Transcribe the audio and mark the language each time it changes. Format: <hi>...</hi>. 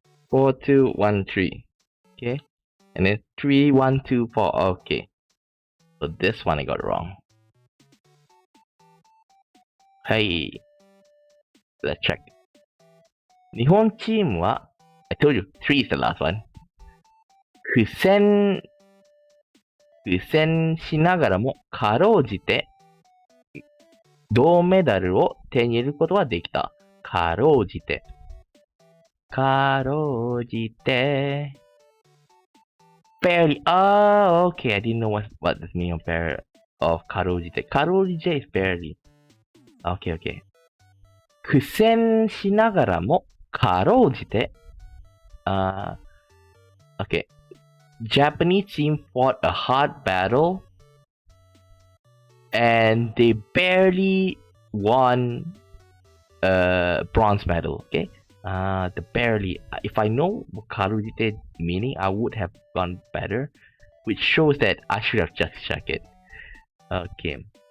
<en>4, 2, 1, 3. Okay. And then 3, 1, 2, 4. Okay. So this one I got wrong. Hey. Let's check.</en> <ja>日本チームは</ja> <en>I told you 3 is the last one.</en> <ja>苦戦しながらもかろうじて銅メダルを手に入れることはできた。かろうじて。かろうじて。barely.</ja> <en>Oh, okay. I didn't know what this means of かろうじて。かろうじて is barely. Okay, okay.</en> <ja>苦戦しながらもかろうじて。</ja> <en>Okay. Japanese team fought a hard battle and they barely won bronze medal. Okay. The barely. If I know what karujite meaning, I would have gone better, which shows that I should have just checked it. Okay.</en>